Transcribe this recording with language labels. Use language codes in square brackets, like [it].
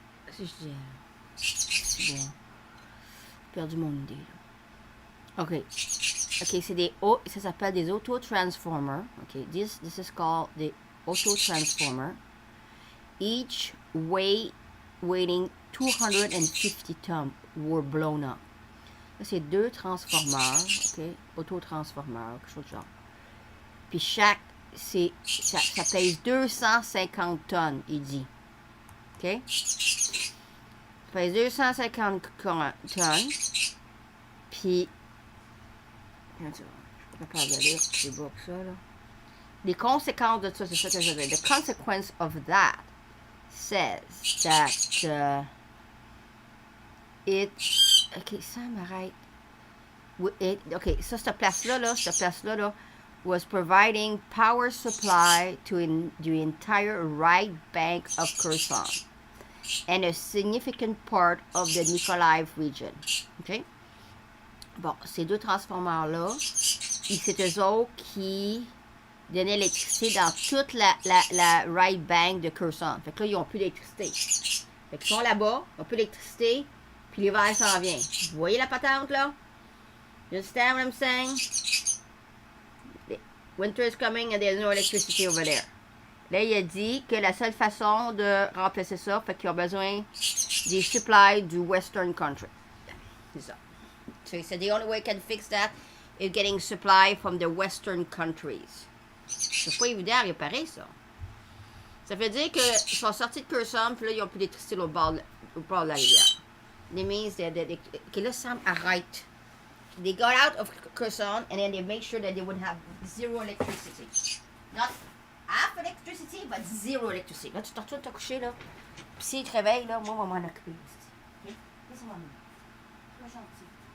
[fr] Si je dis. Bon. Perdu mon idée, là. OK. OK, c'est des... ça s'appelle des auto-transformers. OK. [en] This is called the auto-transformer. Each weighing 250 tons were blown up. [fr] Là, c'est deux transformeurs, OK? Auto-transformeurs, quelque chose de genre. Puis chaque, ça pèse 250 tonnes, il dit. OK? Ça pèse 250 tonnes. Puis, je suis pas capable de lire, c'est beau que ça, là. Les conséquences de ça, c'est ça que je veux dire. [en] The consequence of that says that... OK, [fr] ça m'arrête. OK, ça, cette place-là, [en] was providing power supply to the entire right bank of Kherson and a significant part of the Mykolaiv region. OK? [fr] Bon, ces deux transformeurs-là, c'est eux autres qui donnaient l'électricité dans toute la [en] right bank [fr] de Kherson. Fait que là, ils n'ont plus d'électricité. Fait qu'ils sont là-bas, ils n'ont plus d'électricité, puis l'hiver s'en vient. Vous voyez la patente, là? [en] You understand what I'm saying? Winter is coming and there's no electricity over there. [fr] Là, il a dit que la seule façon de remplacer ça, fait qu'ils ont besoin des supplies du [en] Western country. [fr] C'est ça. [en] So he said the only way you can fix that is getting supply from the Western countries. [fr] C'est pas évident à réparer ça. Ça veut dire qu'ils sont sortis de Kherson, puis là, ils n'ont plus d'électricité au bord de la rivière. [en] That means [fr] que là, Sam arrête. [en] They got out of Kherson and then they made sure that they would have zero electricity. Not half electricity, but zero electricity. [fr] Là, tu te retournes te coucher, là. Puis s'il te réveille, là, moi, on va m'en occuper. OK? Laisse-moi. Sois gentil.